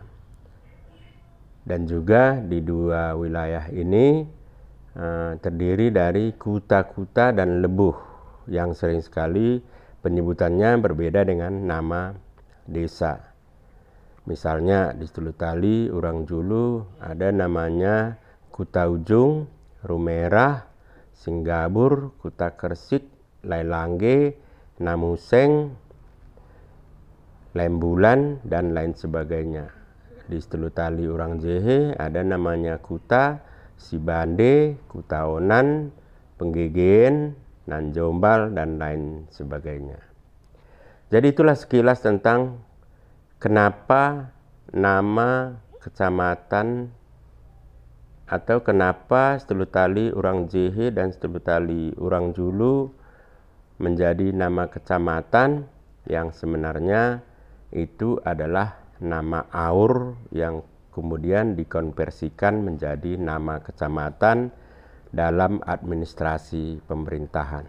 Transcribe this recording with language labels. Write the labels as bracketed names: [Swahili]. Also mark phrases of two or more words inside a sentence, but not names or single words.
[Indonesian] Dan juga di dua wilayah ini terdiri dari kuta-kuta dan lebuh yang sering sekali penyebutannya berbeda dengan nama desa. Misalnya di Sedulutari Urang Julu ada namanya Kuta Ujung, Rumerah, Singgabur, Kuta Kersik, Lailangge, Namuseng, Lembulan, dan lain sebagainya. Di Sedulutari Urang Jehe ada namanya Kuta, Sibande, Kuta Onan, Penggegen, Nanjombal, dan lain sebagainya. Jadi itulah sekilas tentang kenapa nama kecamatan atau kenapa Sedulutari Urang Jehe dan Sedulutari Urang Julu menjadi nama kecamatan yang sebenarnya itu adalah nama Aur yang kemudian dikonversikan menjadi nama kecamatan dalam administrasi pemerintahan.